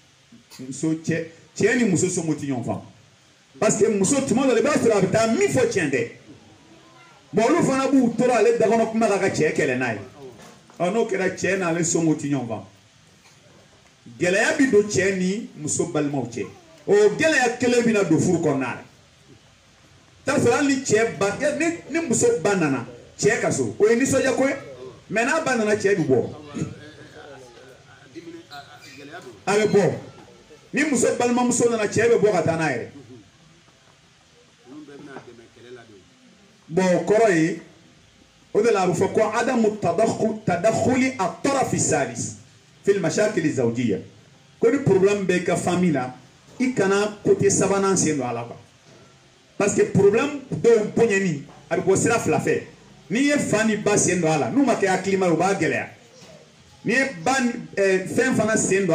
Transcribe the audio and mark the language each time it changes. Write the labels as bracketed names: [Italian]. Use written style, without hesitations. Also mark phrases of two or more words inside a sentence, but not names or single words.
[Bambara] muso somɔgɔw tɛ ɲɔgɔn faamu [French] parce que [Bambara] muso tuma dɔ la i b'a sɔrɔ a bɛ taa min fɔ tiɲɛ tɛ bon olu fana b'u tora ale dakɔnɔ kuma la ka cɛ kɛlɛ n'a ye n'o kɛra cɛ n'ale somɔgɔw tɛ ɲɔgɔn faamu gɛlɛya bi don cɛ ni muso balimaw cɛ o gɛlɛya kelen bɛ na don furu kɔnɔna la t'a sɔrɔ hali ni cɛ ba ni muso ba nana cɛ ka so o ye nisɔndiya ko ye mais n'a ba nana cɛ bɛ bɔ a bɛ bɔ ni muso balimamuso nana cɛ bɛ bɔ ka taa n'a yɛrɛ bon o kɔrɔ ye o de la a bɛ fɔ ko [Arabic] adamu tadakhuli at-taraf as-salis fil mashakil az-zawjiyya [Bambara] ko ni problème bɛ i ka famille la i kana côté sabanan sen don a la [French] quoi parce que problème [Bambara] dɔw bonyani a bɛ bɔ sira fila fɛ n'i ye fa ni ba sen don a la n'u ma kɛ hakilima ye o b'a gɛlɛya n'i ye ba fɛn fana sen don